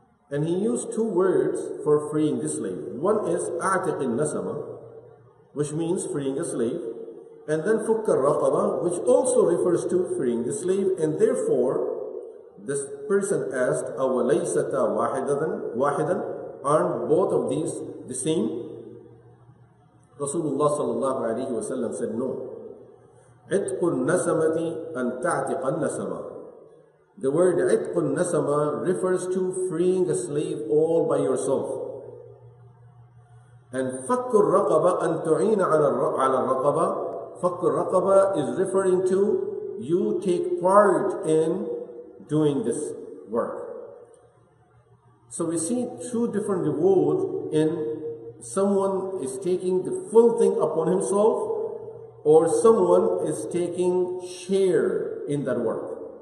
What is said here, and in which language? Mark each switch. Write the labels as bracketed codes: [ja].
[en] And he used two words for freeing the slave. One is [ar] أعتق النسمة, [en] which means freeing a slave, and then [ar] فك الرقبة, [en] which also refers to freeing the slave. And therefore, this person asked, [ar] أوليستا واحدا? [en] Aren't both of these the same? Rasulullah sallallahu alaihi wasallam said, no. [ar] عتق النسمة أن تعتق النسمة. [en] The word [ar] عتق النسمة [en] refers to freeing a slave all by yourself. [ar] And فك الرقبة أن تعين على الرقبة. فك الرقبة [en] is referring to you take part in doing this work. So we see two different rewards in someone is taking the full thing upon himself, or someone is taking share in that work.